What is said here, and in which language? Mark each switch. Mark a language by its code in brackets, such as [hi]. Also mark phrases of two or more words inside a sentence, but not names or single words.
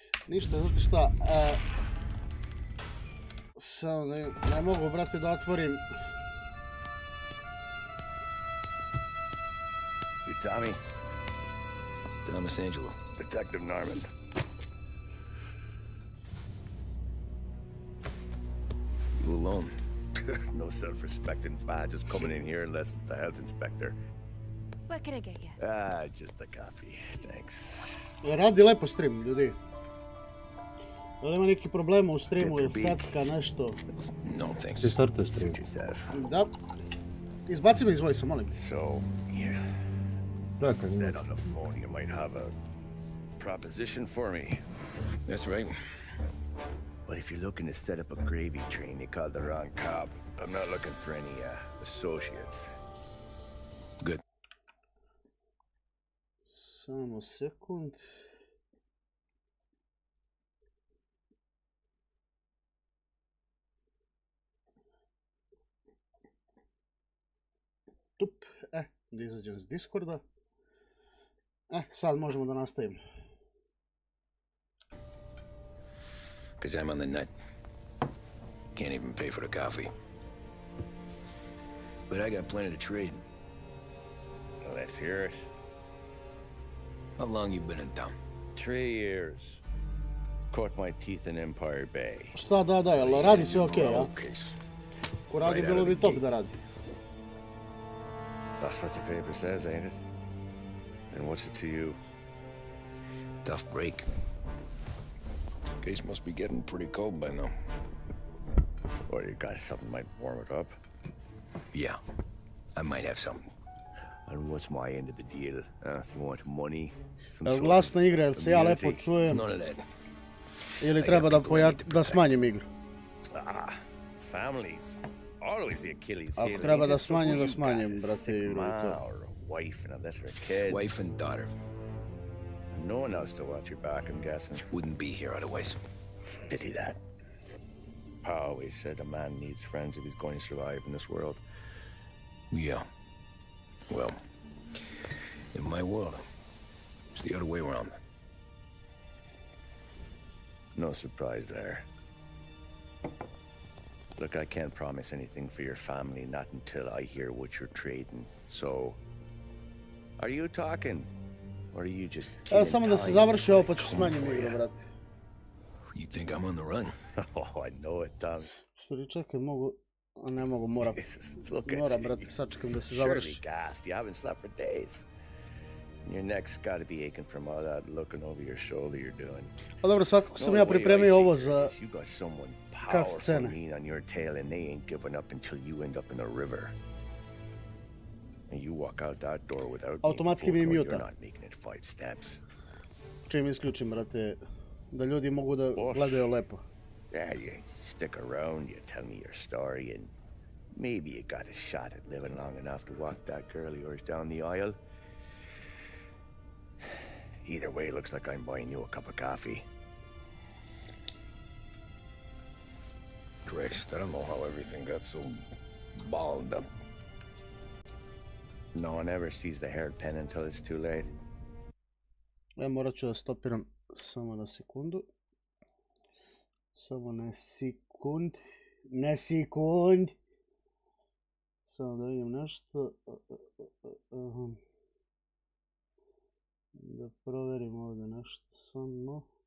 [sr] Ništa, znate šta, samo ne mogu, brate, da otvorim. [en] You Tommy? Thomas Angelo. Detective Norman. You alone? No self-respecting badges coming in here unless it's the health inspector. What can I get you? Just a coffee, thanks. [sr] Radi lepo stream, ljudi. Da li ima neki problema u streamu ili sacka nešto? [en] No thanks. [sr] Ti startuje stream. Da. Izbaci me iz Voice-a, molim. [en] So, yeah. Said on the phone you might have a proposition for me. That's right. Well, if you're looking to set up a gravy train, you called the wrong cop. I'm not looking for any associates. Good. [sr] Samo sekund. Tup. Da izađem iz Discorda. Sad možemo da nastavimo. [en] Because I'm on the nut. Can't even pay for the coffee. But I got plenty to trade. Let's hear it. How long you been in town? 3 years. Caught my teeth in Empire Bay. [sr] Šta, da, jel radi sve okej, ja? Ko radi, bilo bi top da radi. [en] That's what the paper says, ain't it? And what's it to you? Tough break. Case must be getting pretty cold by now. Or you got something might warm it up? Yeah, I might have something. And what's my end of the deal? You want money? [sr] Glasna igra, jel se ja lepo čujem? [en] None of that. [sr] Ili treba da smanjim igru? [en] Families. Always the Achilles heel. [sr] Ako treba da smanjim, brate, igru. [en] Wife and a litter of kids. Wife and daughter. No one else to watch your back, I'm guessing. Wouldn't be here otherwise. Pity that. Pa always said a man needs friends if he's going to survive in this world. Yeah. Well, in my world, it's the other way around. No surprise there. Look, I can't promise anything for your family, not until I hear what you're trading. So, are you talking? Or are you just killing time? [sr] Samo da se završi ovo, pa ću smanjim igru, brate. [en] You think I'm on the run? Oh, I know it, Tommy. Sorry, [sr] čekaj, mogu... A ne mogu, mora, brate, sačekam da se završi. [en] You haven't slept for days. Your neck's got to be aching from all that looking over your shoulder you're doing. [sr] Pa dobro, svakako sam ja pripremio ovo za [en] cut scene. On your tail and they ain't giving up until you end up in the river. And you walk out that door without [sr] automatski mi muta. [en] You're not making it 5 steps. [sr] Čim isključim, brate, da ljudi mogu da gledaju lepo. [en] Yeah, you stick around, you tell me your story, and maybe you got a shot at living long enough to walk that girl of yours down the aisle. Either way, it looks like I'm buying you a cup of coffee. Christ, I don't know how everything got so balled up. No one ever sees the haired pen until it's too late. [sr] Morat ću da stopiram samo na sekundu. Samo na sekund. Samo da vidim nešto. Da proverim ovdje nešto samo.